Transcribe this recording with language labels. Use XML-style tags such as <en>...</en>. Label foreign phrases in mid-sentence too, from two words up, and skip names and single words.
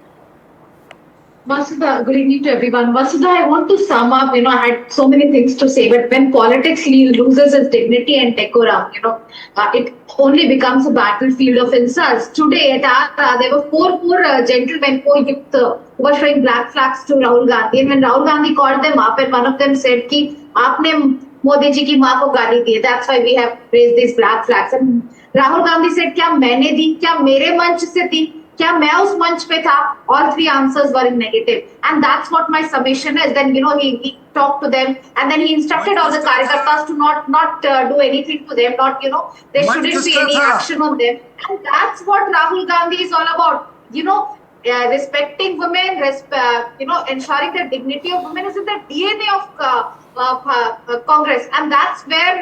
<en>Vasudha, good evening to everyone. Vasudha, I want to sum up, I had so many things to say, but when politics loses its dignity and decorum, it only becomes a battlefield of insults. Today at Agra, there were four gentlemen, 4 youth who were showing black flags to Rahul Gandhi. And when Rahul Gandhi called them up, and one of them said,</en> <hi>कि, आपने मोदी जी की माँ को गाली दी,</hi> <en>that's why we have raised these black flags. And Rahul Gandhi said,</en> <hi>क्या मैंने दी, क्या मेरे मंच से दी? क्या मैं उस मंच पे था?</hi> <en>All 3 answers were in negative, and that's what my summation is. Then he talked to them, and then he instructed all the karyakartas to not do anything to them, there shouldn't be any action on them, and that's what Rahul Gandhi is all about. Respecting women, ensuring the dignity of women is in the DNA of Congress, and that's where.</en>